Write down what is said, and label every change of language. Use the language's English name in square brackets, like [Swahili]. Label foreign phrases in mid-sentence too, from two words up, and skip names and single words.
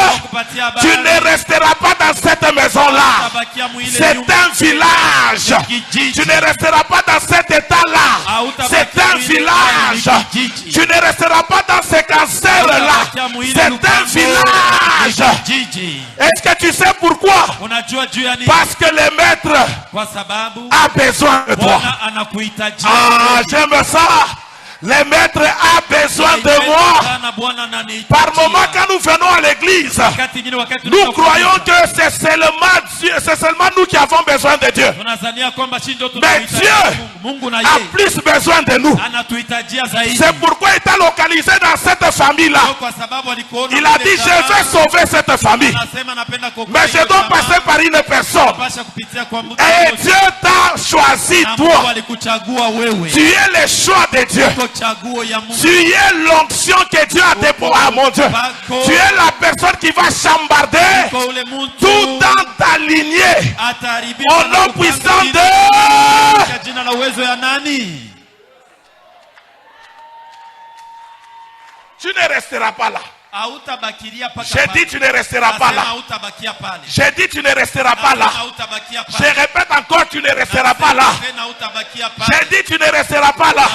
[French] Tu ne resteras pas dans cette maison-là. C'est un village. Tu ne resteras pas dans cet état-là. C'est un village. Tu ne resteras pas dans ce cancer-là. C'est un village. Est-ce que tu sais pourquoi? [Swahili] Unajua juu ya nini? [French] Parce que le maître [Swahili] Kwa sababu [French] a besoin de toi. [Swahili] Bwana anakuhitaji. [French] Ah, j'aime ça. Le maître a besoin de moi. [Swahili] Sana Bwana ananihitajia. [French] Par moment, quand nous venons à l'église, [Swahili] Wakati ingine, wakati [French] nous [Swahili] tunapokuja, [French] croyons que c'est seulement Dieu, c'est seulement nous qui avons besoin de Dieu. [Swahili] tunazania kwamba si ndio [French] Mais [Swahili] tunahitaji [French] Dieu [Swahili] Mungu. Mungu na [French] A [Swahili] yeye [French] plus besoin de nous. [Swahili] anatuhitajia zaidi. [French] C'est pourquoi il t'a localisé dans cette famille-là. [Swahili] Kwa sababu alikuona [French] Il a dit, je vais sauver cette famille. [Swahili] Anasema anapenda kuokoa [French] Mais je [Swahili] hiyo [French] dois [Swahili] jamaa. [French] passer par une personne. [Swahili] Anapasha kupitia kwa mtu [French] Et [Swahili] mmoja. [French] Dieu t'a choisi, [Swahili] Na Mungu [French] toi. [Swahili] alikuchagua wewe. [French] Tu es le choix de Dieu. [Swahili] Uko chaguo ya Mungu. [French] Tu es l'onction que Dieu a déposée. Ah mon Dieu. Tu es la personne qui va chambarder [Swahili] Kwa ule mtu [French] tout dans ta lignée. [Swahili] ataharibika [French] Au [Swahili] na [French] nom [Swahili] kupanga [French] puissant [Swahili] vitu [French] de... [Swahili] kwa jina la uwezo ya nani? [French] Tu ne resteras pas là. J'ai dit tu ne resteras pas là. J'ai dit tu ne resteras pas là. Je répète encore, tu ne resteras pas là. J'ai dit tu ne resteras pas là.